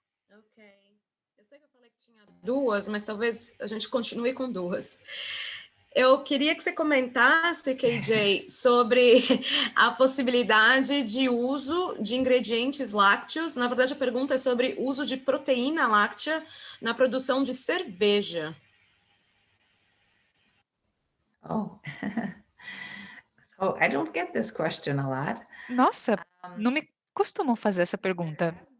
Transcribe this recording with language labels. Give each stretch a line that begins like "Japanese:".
Portuguese: Ok. Eu sei que eu falei que tinha duas, mas talvez a gente continue com duas. Eu queria que você comentasse, KJ, sobre a possibilidade de uso de ingredientes lácteos. Na verdade, a pergunta é sobre uso de proteína láctea na produção de cerveja.
English: Oh, so I don't get this question a lot.
Portuguese: Nossa, não me costumam fazer essa pergunta.